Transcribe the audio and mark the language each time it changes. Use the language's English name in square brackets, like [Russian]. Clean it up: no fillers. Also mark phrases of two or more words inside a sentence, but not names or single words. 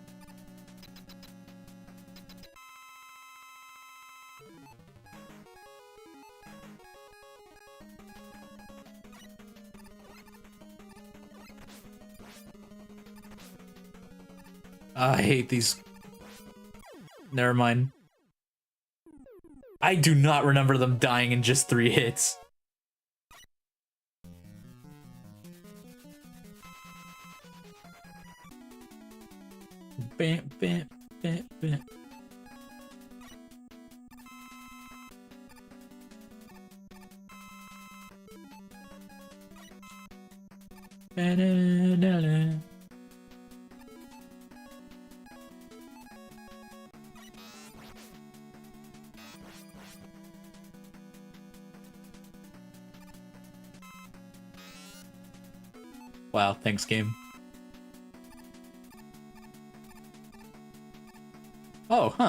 [English] I hate these. Never mind. I do not remember them dying in just 3 hits. Bam, bam, bam, bam. Ba-da-da-da. Wow, thanks, game. Oh, huh.